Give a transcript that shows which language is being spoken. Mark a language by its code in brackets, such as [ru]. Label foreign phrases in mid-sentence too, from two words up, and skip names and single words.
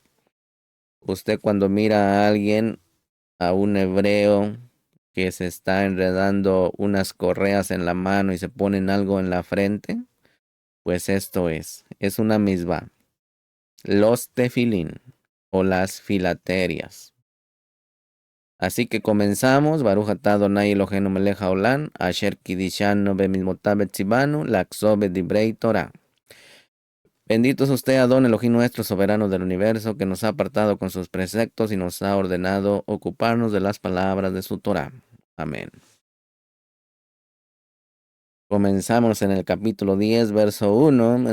[es] Usted cuando mira a alguien, a un hebreo que se está enredando unas correas en la mano y se ponen algo en la frente, pues esto es una misma. Los tefilín o las filaterias. Así que comenzamos. [he] ברוך אתה יהוה אלהינו מלך העולם, אשר קדשנו במצותיו וצונו, לעסוק בדברי תורה. [es] Bendito es usted, Adón Elohim nuestro, soberano del universo, que nos ha apartado con sus preceptos y nos ha ordenado ocuparnos de las palabras de su Torah. Amén. Comenzamos en el capítulo 10, verso 1.